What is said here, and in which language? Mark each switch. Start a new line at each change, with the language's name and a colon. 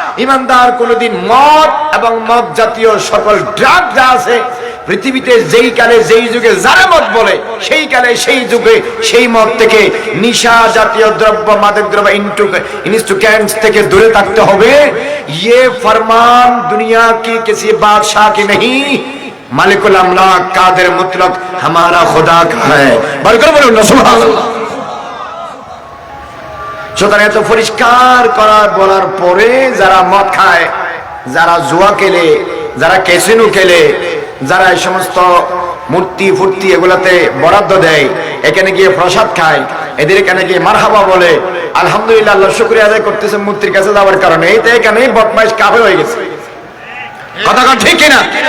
Bangla: ইমানদার কোনোদিন মদ এবং মদ জাতীয় সকল ড্রাগ যা আছে পৃথিবীতে, যেই কালে যেই যুগে যারা মদ বলে, সেই কালে সেই যুগে সেই মদ থেকে, নিশা জাতীয় দ্রব্য, মাদক দ্রব্য, ইনস্টুকেন্টস থেকে দূরে থাকতে হবে।
Hindi: ये फरमान दुनिया की किसी बादशाह की नहीं, मालिकुल अमलाक कादिर मुतलक हमारा खुदा का है।
Bangla: बरकर बोलুন না সুবহানাল্লাহ। সুতরাং এত পরিষ্কার করার বলার পরে যারা মদ খায়, যারা জুয়া খেলে, যারা ক্যাসিনো খেলে, যারা এই সমস্ত মূর্তি ফুর্তি এগুলাতে বরাদ্দ দেয়, এখানে গিয়ে প্রসাদ খায়, এদের এখানে গিয়ে মারহাবা বলে, আলহামদুলিল্লাহ আল্লাহ শুকরিয়া আদায় করতেছে মূর্তির কাছে যাওয়ার কারণে, এই তো এখানে বদমাইশ কাফের হয়ে গেছে। কথা কথা ঠিক কিনা?